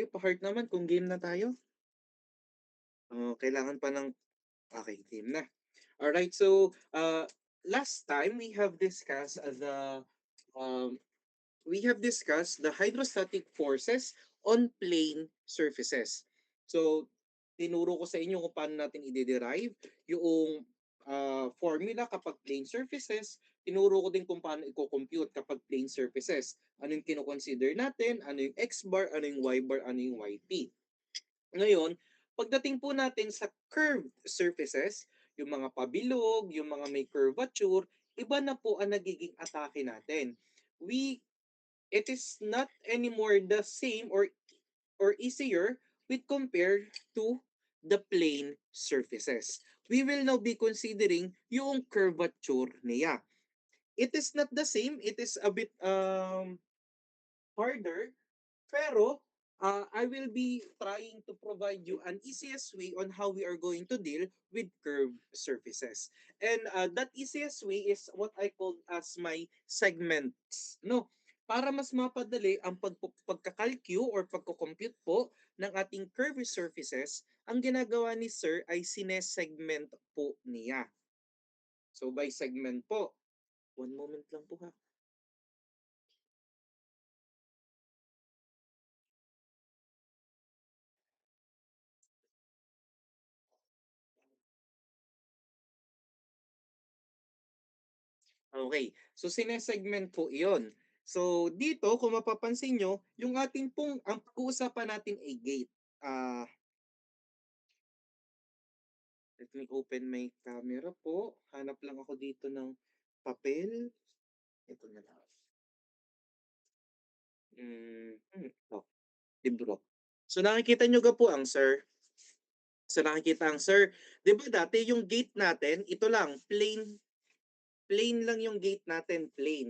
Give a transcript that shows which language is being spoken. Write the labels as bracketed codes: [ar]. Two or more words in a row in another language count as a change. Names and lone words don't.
[tl] Pa-heart naman kung game na tayo. Kailangan pa ng okey, game na. [en] Alright, so, last time um, we have discussed the hydrostatic forces on plane surfaces. So, [tl] tinuro ko sa inyo kung paano natin ide-derive yung, formula kapag [en] plane surfaces. [tl] Tinuro ko din kung paano iko-compute kapag [en] plane surfaces. [tl] Ano yung kino-consider natin, ano yung [en] x bar, [tl] ano yung [en] y bar, [tl] ano yung yp. Ngayon, pagdating po natin sa [en] curved surfaces, [tl] yung mga pabilog, yung mga may curvature, iba na po ang nagiging atake natin. [en] We it is not anymore the same or easier with compared to the plane surfaces. We will now be considering [tl] yung curvature niya. [en] It is not the same, it is a bit harder, [tl] pero [en] I will be trying to provide you an easiest way on how we are going to deal with curved surfaces. And that easiest way is what I call as my segments. [tl] No? Para mas mapadali ang pagkakalkyu or pagko-compute po ng ating [en] curved surfaces, [tl] ang ginagawa ni Sir ay sinesegment po niya. [en] So by segment po, one moment [tl] lang po ha. [en] Okay. [tl] So sinesegment po 'yon. So dito kung mapapansin niyo, yung ating pong ang pag-uusapan natin ay gate. [en] Ah, Let me open my camera po. [tl] Hanap lang ako dito ng papel. Ito na lang. Oh, libro. So nakikita niyo ga po ang sir? So nakikita ang sir, 'di ba dati yung gate natin, ito lang, plain plain lang yung gate natin, plain.